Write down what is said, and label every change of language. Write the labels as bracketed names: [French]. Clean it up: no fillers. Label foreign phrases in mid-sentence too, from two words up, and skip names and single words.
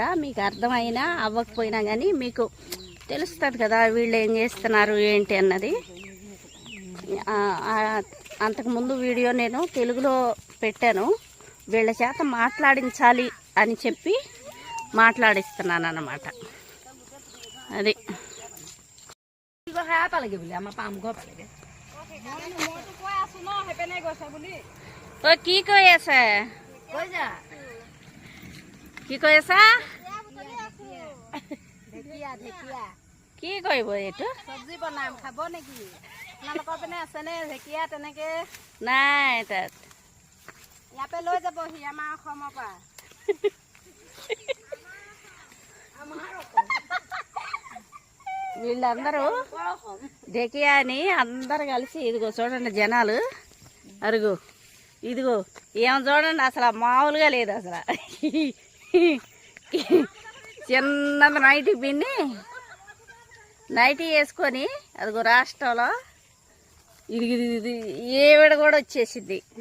[Telugu] మీకు అర్థమైనా అవ్వకపోయినా కానీ మీకు తెలుస్తుంది కదా వీళ్ళు ఏం చేస్తున్నారు ఏంటి అన్నది. అంతకుముందు వీడియో నేను తెలుగులో పెట్టాను. వీళ్ళ చేత మాట్లాడించాలి అని చెప్పి మాట్లాడిస్తున్నాను అన్నమాట. [Assamese] అది কি কৈ আছে? কি কৈ আছা? কি কৰিব এইটো? চব্জি বনাম, খাব নেকি? আপোনালোকৰ পিনে আছেনে ঢেকীয়া তেনেকে? নাই তাত। ইয়াতে লৈ যাবহি আমাৰ অসমৰ পৰা। [Telugu] వీళ్ళందరూ డెకియాని అందరు కలిసి ఇదిగో చూడండి జనాలు. అరుగు ఇదిగో ఏమో చూడండి, అసలు మామూలుగా లేదు. అసలు చిన్నది నైటీ పిన్ని నైటీ వేసుకొని అదిగో రాష్ట్రంలో ఇది ఏవిడ కూడా వచ్చేసింది.